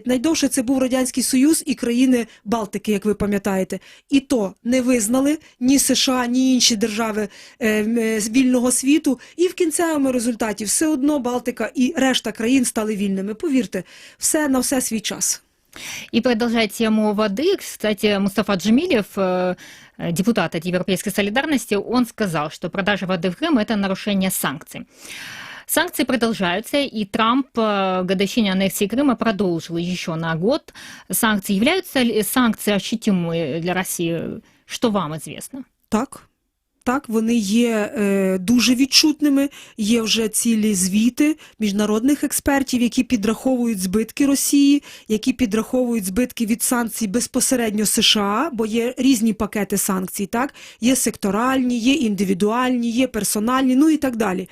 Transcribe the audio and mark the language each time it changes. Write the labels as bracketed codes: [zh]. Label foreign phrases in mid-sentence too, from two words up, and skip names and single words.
[uk] Найдовше це був Радянський Союз і країни Балтики, як ви пам'ятаєте. І то не визнали ні США, ні інші держави вільного світу. І в кінцевому результаті все одно Балтика і решта країн стали вільними. Повірте, все на все свій час. [ru] И продолжая тему воды, кстати, Мустафа Джемилев, депутат от Европейской солидарности, он сказал, что продажа воды в Крым – это нарушение санкций. Санкции продолжаются, и Трамп к годовщине аннексии Крыма продолжил еще на год санкции. Являются ли санкции ощутимыми для России? Что вам известно? [uk] Так, вони є дуже відчутними, є вже цілі звіти міжнародних експертів, які підраховують збитки Росії, які підраховують збитки від санкцій безпосередньо США, бо є різні пакети санкцій, так? Є секторальні, є індивідуальні, є персональні, ну і так далі.